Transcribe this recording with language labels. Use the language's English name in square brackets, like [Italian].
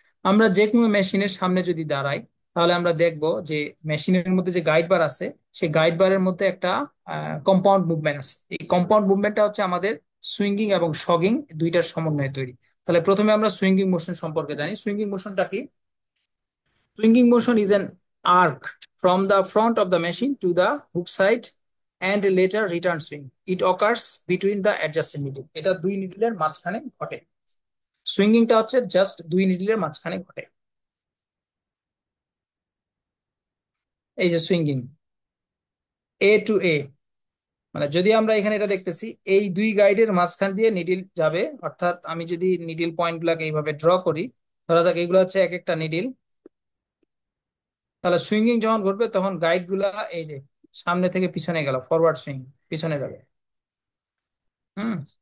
[Bangla] আমরা যে কোনো মেশিনের সামনে যদি দাঁড়াই, তাহলে আমরা দেখব যে মেশিনের মধ্যে যে গাইড বার আছে, সেই গাইড বারের মধ্যে একটা কম্পাউন্ড মুভমেন্ট আছে। এই কম্পাউন্ড মুভমেন্টটা হচ্ছে আমাদের সুইঙ্গিং এবং শগিং দুইটার সমন্বয়ে তৈরি। তাহলে প্রথমে আমরা সুইঙ্গিং মোশন সম্পর্কে জানি। সুইঙ্গিং মোশনটা কি? [English] Swinging motion is an arc from the front of the machine to the hook side and later return swing. It occurs between the adjacent needle. [Bangla] এটা দুই নিডলের মাঝখানে ঘটে। সুইঙ্গিংটা হচ্ছে জাস্ট দুই নিডলের মাঝখানে ঘটে। এই যে সুইঙ্গিং, এ টু এ, মানে যদি আমরা এখানে এটা দেখতেছি, এই দুই গাইডের মাঝখান দিয়ে নিডিল যাবে। অর্থাৎ আমি যদি নিডিল পয়েন্ট গুলাকে এইভাবে ড্র করি, ধরা যাক এগুলো হচ্ছে এক একটা নিডিল, তাহলে সুইঙ্গিং যখন ঘটবে তখন গাইড গুলা এই যে সামনে থেকে পিছনে গেল, ফরওয়ার্ড সুইং, পিছনে যাবে। হুম।